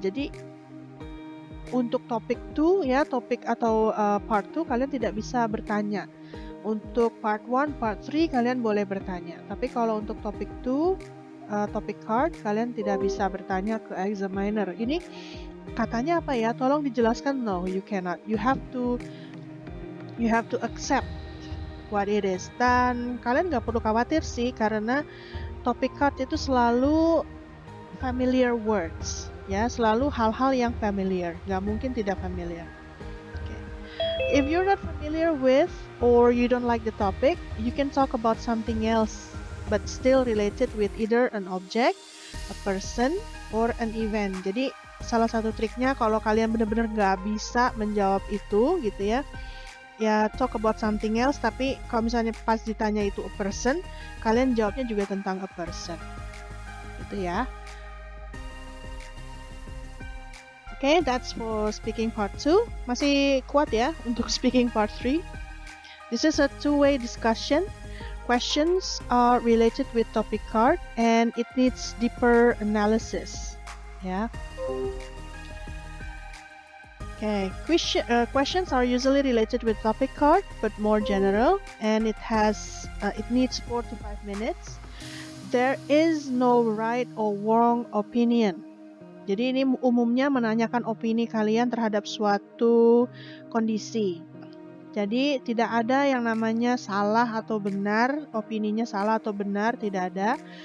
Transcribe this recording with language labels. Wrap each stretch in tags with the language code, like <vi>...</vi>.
<id>Jadi untuk topik 2 ya, topik atau part 2 kalian tidak bisa bertanya. Untuk part 1, part 3 kalian boleh bertanya. Tapi kalau untuk topik 2, topik card, kalian tidak bisa bertanya ke examiner. Ini katanya apa ya? Tolong dijelaskan.</id> <en>No, you cannot. You have to accept what it is.</en> <id>Dan kalian nggak perlu khawatir sih, karena topic card itu selalu familiar words, ya, selalu hal-hal yang familiar. Nggak mungkin tidak familiar.</id> <en>Okay. If you're not familiar with or you don't like the topic, you can talk about something else, but still related with either an object, a person, or an event.</en> <id>Jadi salah satu triknya kalau kalian benar-benar nggak bisa menjawab itu gitu ya, ya</id> <en>talk about something else,</en> <id>tapi kalau misalnya pas ditanya itu a person, kalian jawabnya juga tentang a person. Gitu ya.</id> <en>Okay, that's for speaking part 2.</en> <id>Masih kuat ya untuk</id> <en>speaking part 3. This is a two-way discussion. Questions are related with topic card and it needs deeper analysis. Yeah. Okay, questions are usually related with topic card but more general, and it needs 4 to 5 minutes. There is no right or wrong opinion.</en> <id>Jadi ini umumnya menanyakan opini kalian terhadap suatu kondisi. Jadi tidak ada yang namanya salah atau benar, opininya salah atau benar, tidak ada.</id>